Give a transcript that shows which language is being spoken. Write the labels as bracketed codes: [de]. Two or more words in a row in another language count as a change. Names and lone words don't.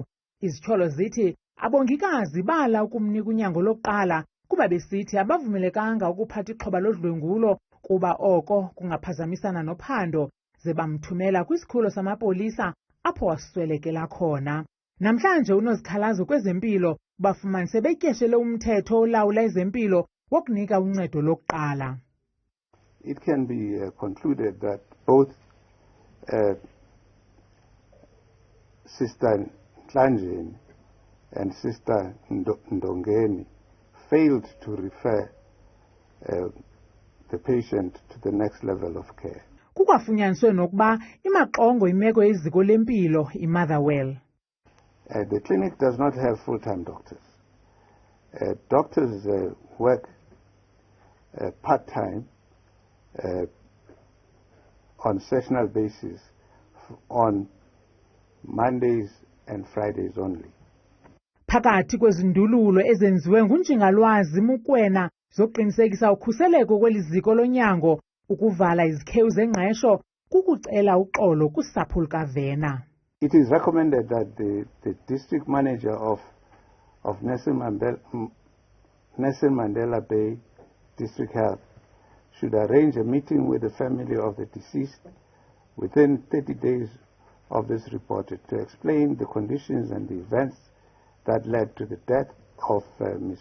[xh] Izityholo zithi abongikazi bala ukumnika unyango lokuqala kuba besithi abavumelekanga ukuphatha ixhoba lodlwengulo kuba oko kungaphazamisana nophando. Ze bamthumela kwisikhululo samapolisa apho waswelekela khona. Namhlanje unozikhalazo kwezempilo bafumanise betyeshele umthetho olawula ezempilo wokunika uncedo lokuqala. [en] It can be concluded that both Sister Nhlanjeni and Sister Ndongeni failed to refer the patient to the next level of care. [xh] Kukwafunyaniswe nokuba imaqongo imeko yeziko lempilo iMotherwell. [en] The clinic does not have full-time doctors. Doctors work part-time on sessional basis on Mondays and Fridays only. [xh] Phakathi kwezindululo ezenziwe nguNjingalwazi Mukwena zokuqinisekisa ukhuseleko kweli ziko lonyango ukuvala izikhewu zengqesho kukucela uxolo kusapho lukaVena. [en] It is recommended that the district manager of Nelson Mandela Bay District Health should arrange a meeting with the family of the deceased within 30 days of this report to explain the conditions and the events that led to the death of Ms.